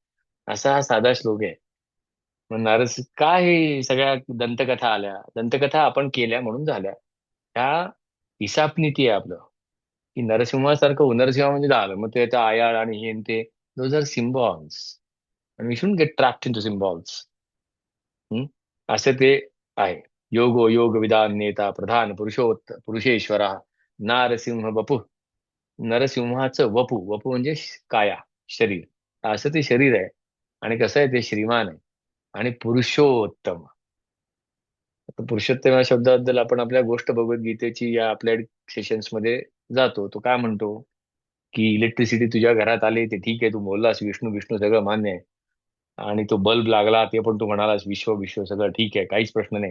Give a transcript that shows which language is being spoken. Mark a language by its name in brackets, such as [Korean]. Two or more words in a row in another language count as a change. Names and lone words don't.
[Marathi] असा हा साधा श्लोक आहे. मग नारस काय हे सगळ्या दंतकथा आल्या, दंतकथा आपण केल्या म्हणून झाल्या. ह्या हिसाब नीती आहे आपलं, की नरसिंहासारखं नरसिंह म्हणजे झालं, मग ते आता आयाळ आणि हे आणि ते, [English] those are symbols, [Marathi] आणि [English] we should get trapped in to symbols. [Marathi] असं ते आहे. [Sanskrit] योगो योग विदान नेता प्रधान पुरुषेश्वर नारसिंह वपू. [Marathi] नरसिंहाचं वपू, वपू म्हणजे काया, शरीर. असं ते शरीर आहे, आणि कसं आहे ते श्रीमान आहे, आणि पुरुषोत्तम. आता पुरुषोत्तम या शब्दाबद्दल आपण आपल्या गोष्ट भगवद्गीतेची या आपल्या सेशन्स मध्ये जातो. तो काय म्हणतो, की इलेक्ट्रिसिटी तुझ्या घरात आली ते ठीक आहे, तू बोललास विष्णू विष्णू सगळं मान्य आहे, आणि तो बल्ब लागला ते पण तू म्हणालास विश्व विश्व सगळं ठीक आहे, काहीच प्रश्न नाही.